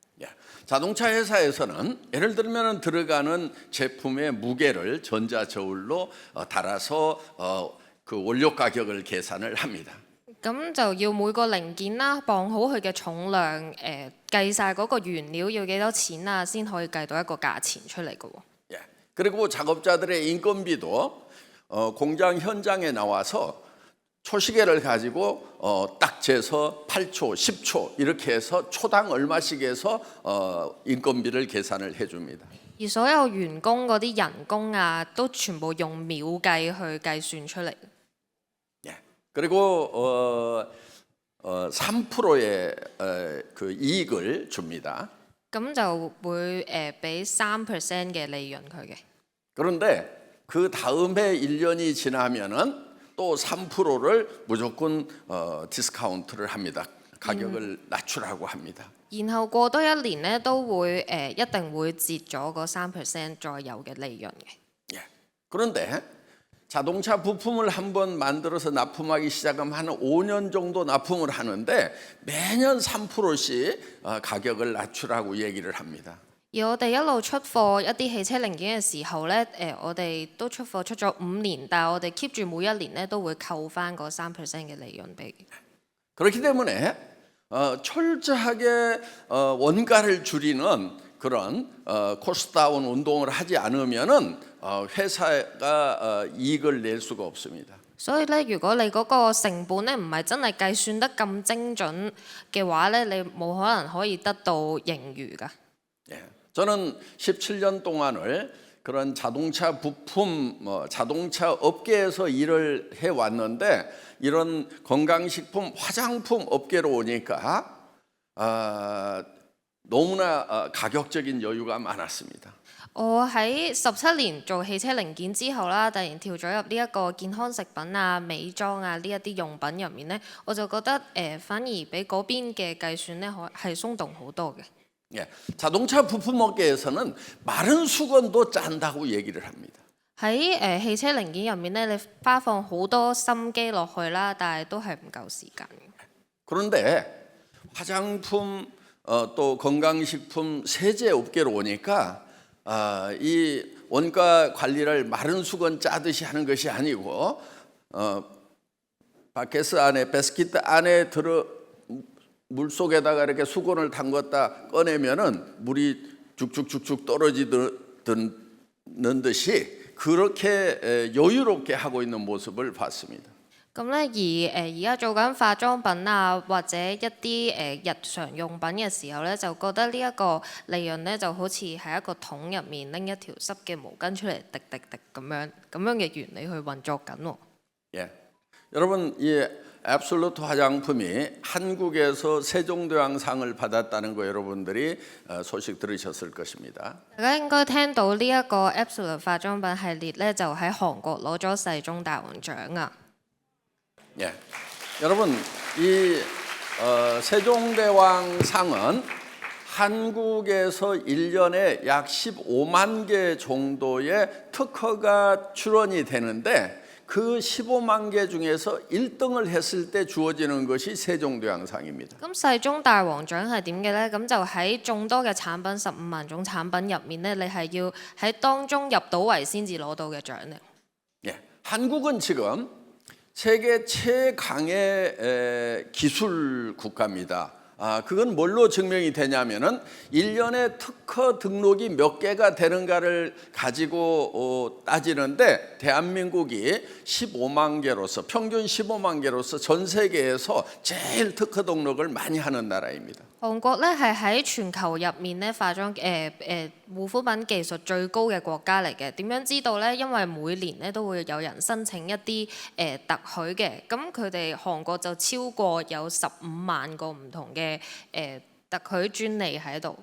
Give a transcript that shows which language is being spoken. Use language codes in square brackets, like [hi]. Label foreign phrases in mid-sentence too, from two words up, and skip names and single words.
[ko] 자동차 회사에서는 예를 들면 들어가는 제품의 무게를 전자저울로 달아서 그 원료 가격을 계산을 합니다. [yue] 咁就要每個零件啦，磅好佢嘅重量，計晒嗰個原料要幾多錢啊，先可以計到一個價錢出嚟嘅喎。 [ko] 예. 그리고 작업자들의 인건비도 공장 현장에 나와서 초시계를 가지고 딱 재서 8초, 10초 이렇게 해서 초당 얼마씩 해서 인건비를 계산을 해줍니다. [yue] 而所有員工嗰啲人工啊，都全部用秒計去計算出嚟。 [ko] 예. 그리고 3%의 그 이익을 줍니다. [yue] 咁就會俾3% 嘅利潤佢嘅。 [ko] 그런데 그 다음에 1년이 지나면은 또 3%를 무조건 디스카운트를 합니다. 가격을 낮추라고 합니다. [yue] 然後過多一年咧，都會一定會折咗嗰3%再有嘅利潤嘅。 [ko] 예. 그런데 자동차 부품을 한번 만들어서 납품하기 시작하면 한 5년 정도 납품을 하는데 매년 3%씩 가격을 낮추라고 얘기를 합니다. [yue] 而我哋一路出貨一啲汽車零件嘅時候咧，我哋都出貨出咗5年，但係我哋 keep 住每一年咧都會扣翻嗰3%嘅利潤俾。 [ko] 그렇기 때문에 철저하게 원가를 줄이는 그런 코스트다운 운동을 하지 않으면은 회사가 이익을 낼 수가 없습니다. [yue] 所以咧，如果你嗰個成本咧唔係真係計算得咁精準嘅話咧，你冇可能可以得到盈餘㗎。 [ko] 예, 저는 17년 동안을 그런 자동차 부품, 자동차 업계에서 일을 해 왔는데 이런 건강식품, 화장품 업계로 오니까 너무나 가격적인 여유가 많았습니다. [yue] 我喺17年做汽車零件之後啦，突然跳咗入呢一個健康食品啊、美妝啊呢一啲用品入面咧，我就覺得反而比嗰邊嘅計算咧係鬆動好多嘅。 [ko] 예, 자동차 부품 업계에서는 마른 수건도 짠다고 얘기를 합니다. [yue] 喺汽車零件入面咧，你花放好多心機落去啦，但係都係唔夠時間嘅。 [ko] 그런데 화장품 또 건강식품 세제 업계로 오니까 이 원가 관리를 마른 수건 짜듯이 하는 것이 아니고 바케스 안에 베스킷 안에 물 속에다가 이렇게 수건을 담갔다 꺼내면은 물이 쭉쭉쭉쭉 떨어지는 듯이 그렇게 여유롭게 하고 있는 모습을 봤습니다. [yue] 咁咧，而家做緊化妝品啊，或者一啲日常用品嘅時候咧，就覺得呢一個利潤咧就好似喺一個桶入面拎一條濕嘅毛巾出嚟滴滴滴咁樣嘅原理去運作緊喎。 [ko] 예, 여러분 이 앱솔루트 화장품이 한국에서 세종대왕상을 받았다는 거 여러분들이 소식 들으셨을 것입니다. [yue] 大家應該聽到呢一個 Absolute 化妝品系列咧，就喺韓國攞咗世宗大王獎啊！ [ko] 예, 여러분 이 세종대왕상은 한국에서 1년에 약 15만 개 정도의 특허가 출원이 되는데 그 15만 개 중에서 1등을 했을 때 주어지는 것이 세종대왕상입니다. [yue] 咁世宗大王獎係點嘅呢？咁就喺眾多嘅產品15萬種產品入面呢，你係要喺當中入到圍先至攞到嘅獎嚟。 [ko] 예, 한국은 지금 세계 최강의 기술 국가입니다. 그건 뭘로 증명이 되냐면은 1년에 특허 등록이 몇 개가 되는가를 가지고 따지는데 대한민국이 15만 개로서 평균 15만 개로서 전 세계에서 제일 특허 등록을 많이 하는 나라입니다. [yue] 韓國咧係喺全球入面咧化妝護膚品技術最高嘅國家嚟嘅。點樣知道呢？因為每年咧都會有人申請一啲特許嘅，咁佢哋韓國就超過有15萬個唔同嘅特許專利喺度。